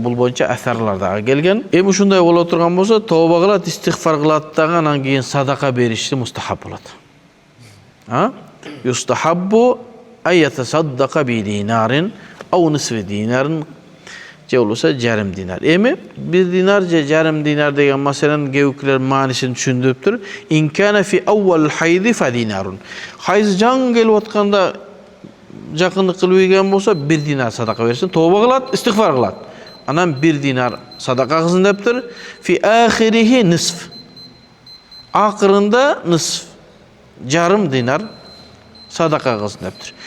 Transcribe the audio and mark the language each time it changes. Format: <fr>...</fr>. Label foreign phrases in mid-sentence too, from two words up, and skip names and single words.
<ky>Бул боюнча асарлар дагы келген. Эми ушундай боло турган болсо, тооба кылат, истигфар кылат дагы, анан кийин садака беришти мустахаб болот.</ky> <ar>يستحب أن يتصدق بدينار أو نصف دينار</ar> <ky>же болбосо жарым динар. Эми 1 динар же жарым динар деген маселенин кээбиркилер маанисин түшүндүрүптүр.</ky> <ar>إن كان في أول حيض فدينار.</ar> <ky>Хайыз жан келип атканда жакындык кылып ийген болсо 1 динар садака берсин, тооба кылат, истигфар кылат. Анан 1 динар садака кылсын дептир.</ky> <ar>في آخره نصف.</ar> <ky>Акырында нисф, жарым динар садака кылсын дептир.</ky>